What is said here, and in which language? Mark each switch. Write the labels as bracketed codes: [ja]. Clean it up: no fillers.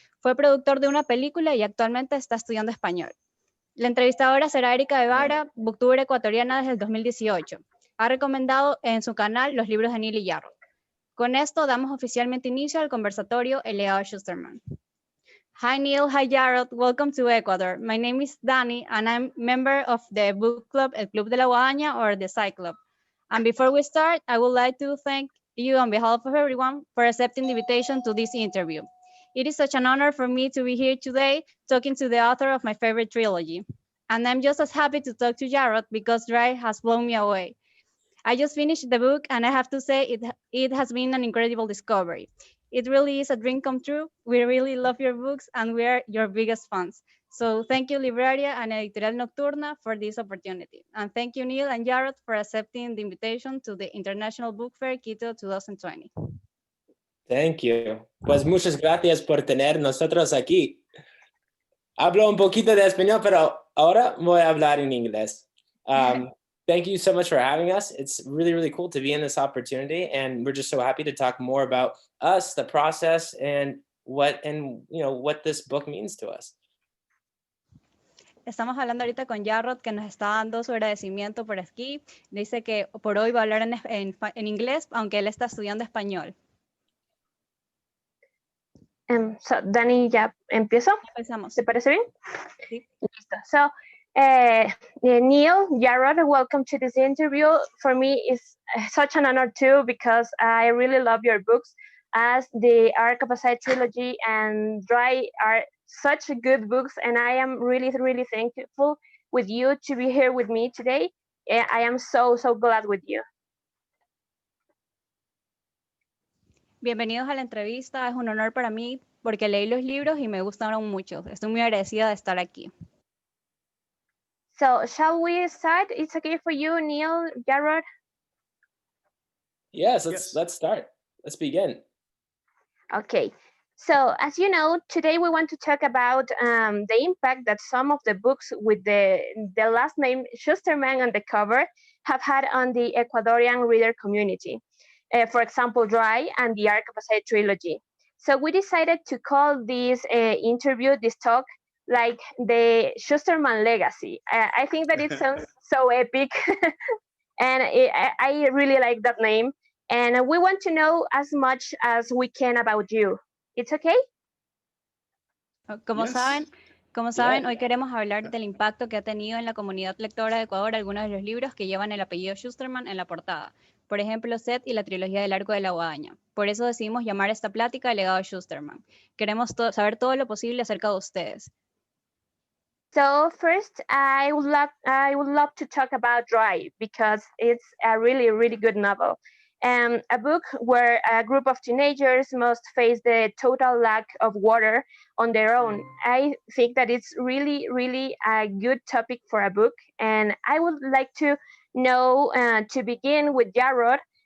[es] Fue productor de una película y actualmente está estudiando español. La entrevistadora será Erika Guevara, booktuber ecuatoriana desde el 2018. Ha recomendado en su canal los libros de Neal y Jarrod. Con esto damos oficialmente inicio al conversatorio El legado Shusterman. [en] Hi Neal, hi Jarrod, welcome to Ecuador. My name is Dani and I'm member of the book club, El Club de la Guadaña or the Sci Club. And before we start, I would like to thank you on behalf of everyone for accepting the invitation to this interview. It is such an honor for me to be here today talking to the author of my favorite trilogy. And I'm just as happy to talk to Jarrod because Dry has blown me away. I just finished the book and I have to say it has been an incredible discovery. It really is a dream come true. We really love your books and we are your biggest fans. So thank you, Livraria and Editorial Nocturna for this opportunity. And thank you, Neal and Jarrod, for accepting the invitation to the International Book Fair Quito 2020. Thank you. [es] Pues muchas gracias por tener nosotros aquí. Hablo un poquito de español, pero ahora voy a hablar en inglés. [en] Thank you so much for having us. It's really, really cool to be in this opportunity. And we're just so happy to talk more about us, the process, and what this book means to us. [es] Estamos hablando ahorita con Jarrod, que nos está dando su agradecimiento por aquí. Dice que por hoy va a hablar en inglés, aunque él está estudiando español. So, Dani, ¿ya empiezo? Empezamos. ¿Te parece bien? Sí. Listo. [en] So, Neal, Jarrod, welcome to this interview. For me, it's such an honor too, because I really love your books, as the Arc of a Side trilogy and Dry are such good books, and I am really, really thankful with you to be here with me today. I am so glad with you. [es] Bienvenidos a la entrevista. Es un honor para mí porque leí los libros y me gustaron mucho. Estoy muy agradecida de estar aquí. [en] So, shall we start? It's okay for you, Neal, Jarrod? Yes, let's start. Let's begin. Okay. So, as you know, today we want to talk about the impact that some of the books with the last name Shusterman on the cover have had on the Ecuadorian reader community. For example, Dry and the Arc of a Side trilogy. So we decided to call this this talk, like the Shusterman legacy. I think that it sounds so epic, and I really like that name. And we want to know as much as we can about you. It's okay? [es] Como saben, hoy queremos hablar del impacto que ha tenido en la comunidad lectora de Ecuador algunos de los libros que llevan el apellido Shusterman en la portada. Por ejemplo, Sed y la trilogía del Arco de la Guadaña. Por eso decidimos llamar esta plática El legado Shusterman. Queremos saber todo lo posible acerca de ustedes. [en] So first, I would love to talk about Dry because it's a really good novel. A book where a group of teenagers must face the total lack of water on their own. I think that it's really a good topic for a book, and I would like to know, to begin with Jarrod.